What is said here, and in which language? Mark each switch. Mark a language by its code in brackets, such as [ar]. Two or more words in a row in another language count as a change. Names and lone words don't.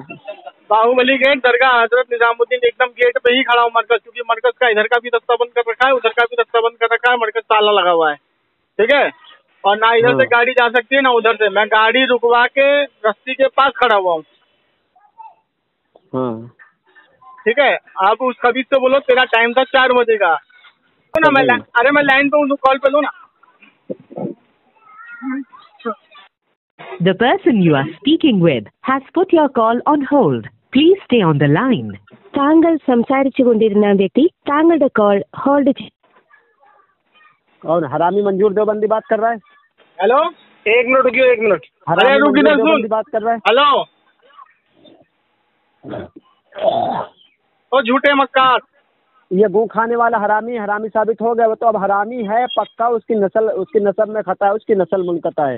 [hi] बाहुबली गेट, दरगाह हजरत निजामुद्दीन, एकदम गेट पे ही खड़ा हूँ मरकज, क्योंकि मरकज का इधर का भी दस्ता बंद कर रखा है, उधर का भी दस्ता बंद कर रखा है, मरकज ताला लगा हुआ है, ठीक है? और ना इधर से गाड़ी जा सकती है ना उधर से। मैं गाड़ी रुकवा के रस्सी के पास खड़ा हुआ हूँ, ठीक है? आप उस खबीज से बोलो तेरा टाइम था 4 बजे का, तो ना मैं लाइन पे हूँ, कॉल पे लो ना। [en] The person you are speaking with has put your call on hold. Please stay on the line. [ml] താങ്കൾ സംസാരിച്ചുകൊണ്ടിരുന്ന വ്യക്തി താങ്കളുടെ കോൾ ഹോൾഡ് ചെയ്തു. [hi] और हरामी मंजूर देवबंदी बात कर रहा है। हेलो, एक मिनट रुकियो, एक मिनट। हरामी मंजूर देवबंदी बात कर रहा है। हेलो, ओ झूठे मक्कार, ये गू खाने वाला हरामी साबित हो गया। वो तो अब हरामी है पक्का, उसकी नस्ल में खता है, उसकी नस्ल मुनकता है।